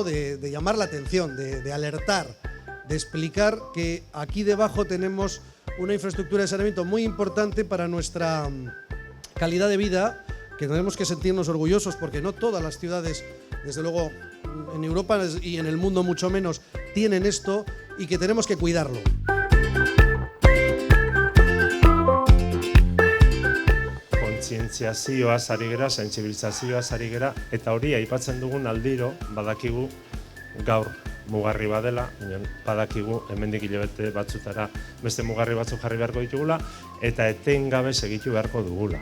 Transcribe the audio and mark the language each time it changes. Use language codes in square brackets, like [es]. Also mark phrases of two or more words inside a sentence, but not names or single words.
[es] De llamar la atención, de alertar, de explicar que aquí debajo tenemos una infraestructura de saneamiento muy importante para nuestra calidad de vida, que tenemos que sentirnos orgullosos porque no todas las ciudades, desde luego en Europa y en el mundo mucho menos, tienen esto y que tenemos que cuidarlo. [eu] Kontzientziazioaz ari gera, sentsibilizazioaz ari gera, eta hori aipatzen dugun aldiro badakigu gaur mugarri badela, badakigu hemendik hilabete batzutara beste mugarri batzuk jarri beharko ditugula eta etengabe segitu beharko dugula.